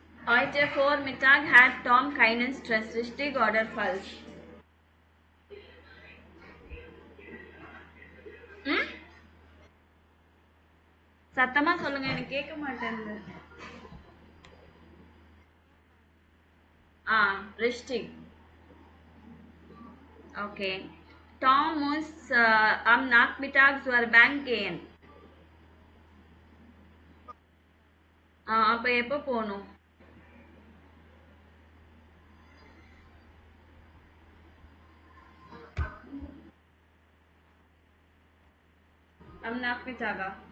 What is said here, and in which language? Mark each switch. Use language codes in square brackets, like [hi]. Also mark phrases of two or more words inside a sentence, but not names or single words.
[de] Heute Vormittag hat Tom keinen Stress. Richtig oder falsch? [ta] ம் சத்தமா சொல்லுங்க, எனக்கு கேட்க மாட்டேங்குது. [de] Richtig. Okay. Tom muss am Nachmittag zur Bank gehen. [ta] அப்ப எப்போ போகணும்? [de] am Nachmittag.